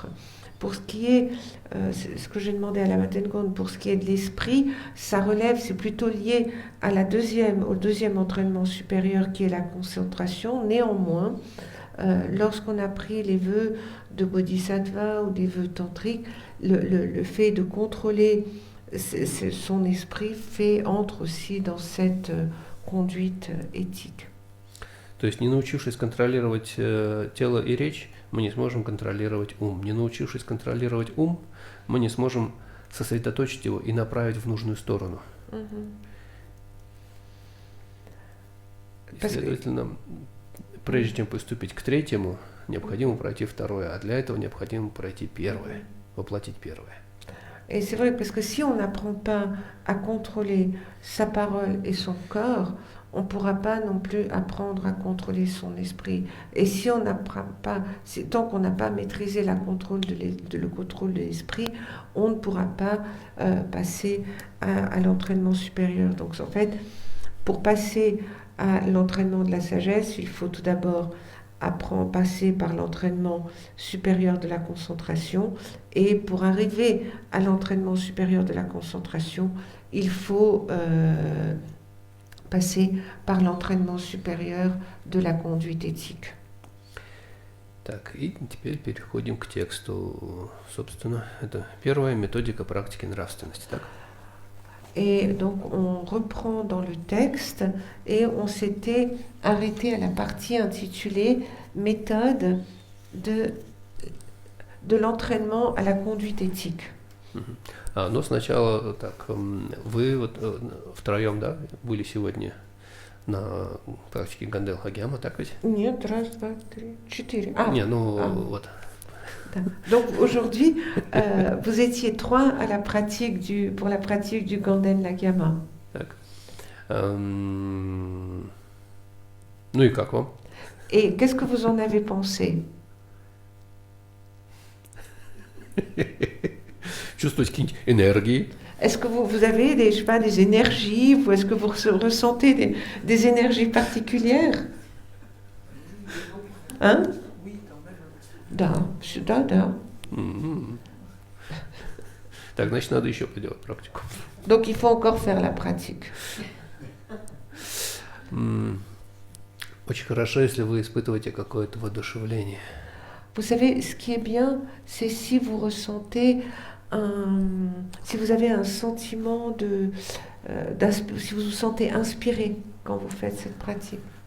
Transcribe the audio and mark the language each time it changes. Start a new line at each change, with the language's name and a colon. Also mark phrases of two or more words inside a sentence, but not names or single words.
French: Pour ce qui est, ce que j'ai demandé à la Matengon, pour ce qui est de l'esprit, ça relève, c'est plutôt lié à au deuxième entraînement supérieur qui est la concentration. Néanmoins, lorsqu'on a pris les vœux de Bodhisattva ou des vœux tantriques, le fait de contrôler son esprit entre aussi dans cette conduite éthique.
Russian: То есть, не научившись контролировать тело и речь, мы не сможем контролировать ум. Не научившись контролировать ум, мы не сможем сосредоточить его и направить в нужную сторону. Следовательно, прежде чем приступить к третьему, необходимо пройти второе, а для этого необходимо пройти первое, воплотить первое.
French: Et c'est vrai, parce que si on n'apprend pas à contrôler sa parole et son corps, on ne pourra pas non plus apprendre à contrôler son esprit. Et si on n'apprend pas, tant qu'on n'a pas maîtrisé le contrôle de l'esprit, on ne pourra pas passer à l'entraînement supérieur. Donc en fait, pour passer à l'entraînement de la sagesse, il faut tout d'abord passer par l'entraînement supérieur de la concentration, et pour arriver à l'entraînement supérieur de la concentration, il faut passer par l'entraînement supérieur de la conduite éthique.
Russian: Так, и теперь переходим к тексту. Собственно, это первая методика практики нравственности, так?
French: Et donc on reprend dans le texte et on s'était arrêté à la partie intitulée méthode de l'entraînement à la conduite éthique.
Russian: Но сначала так, вы вот втроем, да, были сегодня на практике Гандел Хагьяма, так ведь? Нет, раз, два, три, четыре. Вот.
French: Donc aujourd'hui, vous étiez 3 à pour la pratique du Ganden Lagyama.
Russian: Так. Ну и как вам?
French: Et qu'est-ce que vous en avez pensé?
Russian: Чувствовать какие-нибудь энергии?
French: Est-ce que vous avez des énergies, ou est-ce que vous ressentez des énergies particulières? Hein?
Russian: Да, сюда, да. Так, значит, надо еще поделать практику.
French: Donc, il faut encore faire la pratique.
Russian: Очень хорошо, если вы испытываете какое-то воодушевление.
French: Vous savez, ce qui est bien, c'est si vous ressentez si vous avez un sentiment si vous vous sentez inspiré quand vous faites cette pratique.